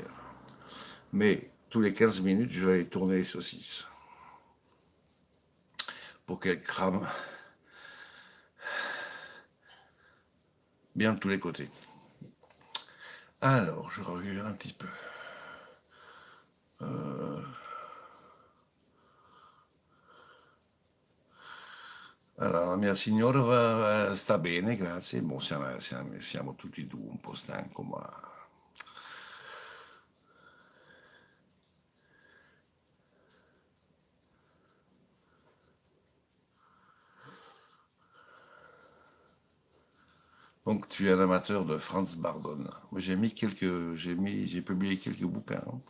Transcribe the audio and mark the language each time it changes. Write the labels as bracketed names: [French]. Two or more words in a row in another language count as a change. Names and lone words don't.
[French] Mais tous les 15 minutes, je vais aller tourner les saucisses. Pour qu'elles crament bien de tous les côtés. Alors, je regarde un petit peu. [Italian] Allora, la mia signora sta bene, grazie. Boh, siamo tutti e due un po' stanco, ma... [French] Donc, tu es un amateur de Franz Bardon. Moi, j'ai publié quelques bouquins.